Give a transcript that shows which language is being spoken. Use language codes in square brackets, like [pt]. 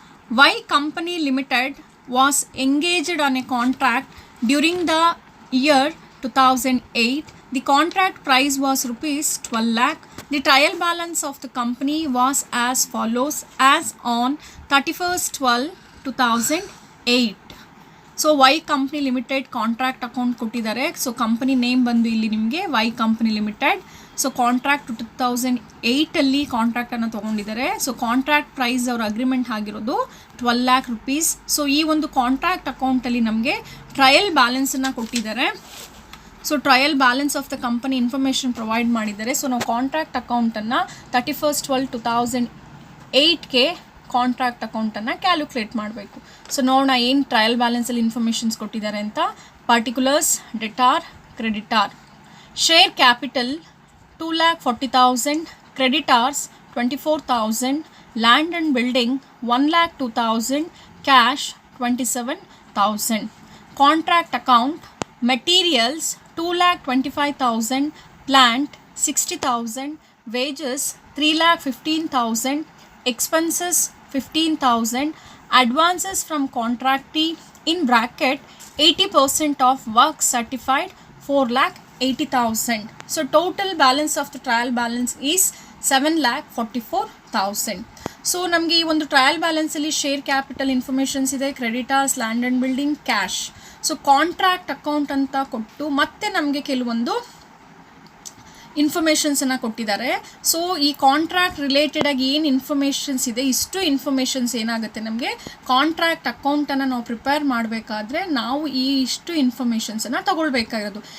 [en] Y Company Limited was engaged on a contract during the year 2008. The contract price was rupees 12 lakh. The trial balance of the company was as follows as on 31st/12/2008. So Y Company Limited contract account [kn] ಕೊಟ್ಟಿದ್ದಾರೆ. So company name ಬಂದು ಇಲ್ಲಿ ನಿಮಗೆ Y Company Limited. So contract 2008 ಕಾಂಟ್ರಾಕ್ಟನ್ನು ತೊಗೊಂಡಿದ್ದಾರೆ. So contract price ಅವ್ರ agreement ಆಗಿರೋದು 12 lakh rupees. So ಈ ಒಂದು contract ಅಕೌಂಟಲ್ಲಿ ನಮಗೆ ಟ್ರಯಲ್ ಬ್ಯಾಲೆನ್ಸನ್ನು ಕೊಟ್ಟಿದ್ದಾರೆ. So trial balance of the company information provide ಮಾಡಿದ್ದಾರೆ. ಸೊ ನಾವು ಕಾಂಟ್ರಾಕ್ಟ್ ಅಕೌಂಟನ್ನು 31st/12/2008ಗೆ ಕಾಂಟ್ರಾಕ್ಟ್ ಅಕೌಂಟನ್ನು ಕ್ಯಾಲ್ಕುಲೇಟ್ ಮಾಡಬೇಕು. ಸೊ ನೋಡೋಣ ಏನು ಟ್ರಯಲ್ ಬ್ಯಾಲೆನ್ಸಲ್ಲಿ ಇನ್ಫಾರ್ಮೇಷನ್ಸ್ ಕೊಟ್ಟಿದ್ದಾರೆ ಅಂತ. [en] Particulars, debtor, creditor. Share capital 2,40,000, creditors 24,000, land and building 1,02,000, cash 27,000. Contract account, materials 2,25,000, plant 60,000, wages 3,15,000, expenses 15,000, advances from contractee in bracket 80% of work certified 4,80,000. So total balance of the trial balance is 7,44,000. [kn] So ನಮಗೆ ಈ ಒಂದು trial ಬ್ಯಾಲೆನ್ಸಲ್ಲಿ share capital informations ಇದೆ, creditors, land and building, cash. So contract account ಅಂತ ಕೊಟ್ಟು ಮತ್ತೆ ನಮಗೆ ಕೆಲವೊಂದು ಇನ್ಫಾರ್ಮೇಷನ್ಸನ್ನು ಕೊಟ್ಟಿದ್ದಾರೆ. ಸೊ ಈ ಕಾಂಟ್ರಾಕ್ಟ್ ರಿಲೇಟೆಡಾಗಿ ಏನು ಇನ್ಫಾರ್ಮೇಷನ್ಸ್ ಇದೆ, ಇಷ್ಟು ಇನ್ಫಾರ್ಮೇಷನ್ಸ್ ಏನಾಗುತ್ತೆ, ನಮಗೆ ಕಾಂಟ್ರಾಕ್ಟ್ ಅಕೌಂಟನ್ನು ನಾವು ಪ್ರಿಪೇರ್ ಮಾಡಬೇಕಾದ್ರೆ ನಾವು ಈ ಇಷ್ಟು ಇನ್ಫಾರ್ಮೇಷನ್ಸನ್ನು ತಗೊಳ್ಬೇಕಾಗಿರೋದು.